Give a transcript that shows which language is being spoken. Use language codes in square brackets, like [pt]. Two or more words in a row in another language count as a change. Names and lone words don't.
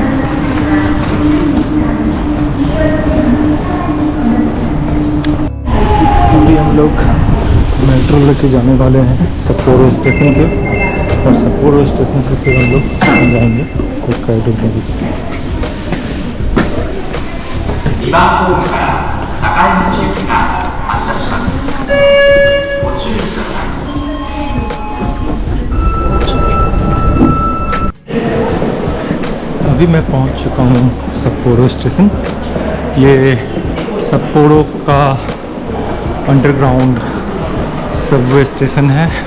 [hi] अभी हम लोग मेट्रो लेके जाने वाले हैं सप्पोरो स्टेशन से, और सप्पोरो स्टेशन से फिर हम लोग जाएंगे होक्काइडो यूनिवर्सिटी। [ja] 2 番ホームから高井口行きが発車します。ご注意ください。 [hi] अभी मैं पहुंच चुका हूँ सप्पोरो स्टेशन। ये सप्पोरो का [en] underground subway station [hi] है।